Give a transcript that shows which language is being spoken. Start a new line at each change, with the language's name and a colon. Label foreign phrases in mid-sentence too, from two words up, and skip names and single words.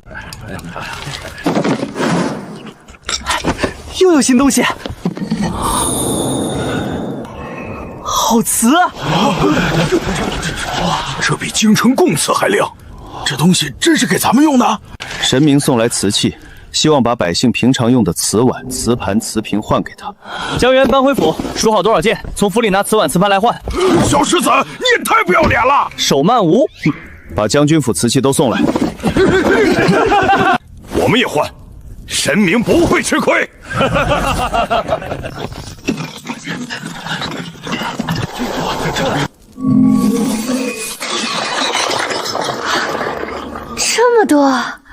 Chinese: 又有新東西，好瓷啊！这比京城贡瓷還亮，這東西真是給咱們用的？神明送來瓷器，希望把百姓平常用的瓷碗、瓷盤、瓷瓶換給他。江源搬回府，數好多少件，從府裡拿瓷碗、瓷盤來換。小獅子，你也太不要臉了！手慢無，把將軍府瓷器都送來。我們也換，神明不會吃虧。這麼多。